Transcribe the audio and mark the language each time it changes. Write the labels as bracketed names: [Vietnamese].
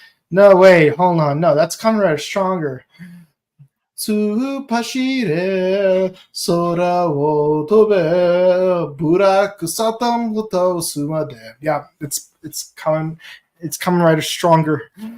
[English] No, wait, hold on. No, that's Kamen Rider Stronger. [Japanese] 突っ走れ、空を飛べ、ブラックサタンを倒すまで. [English] Yeah, it's Kamen Rider stronger.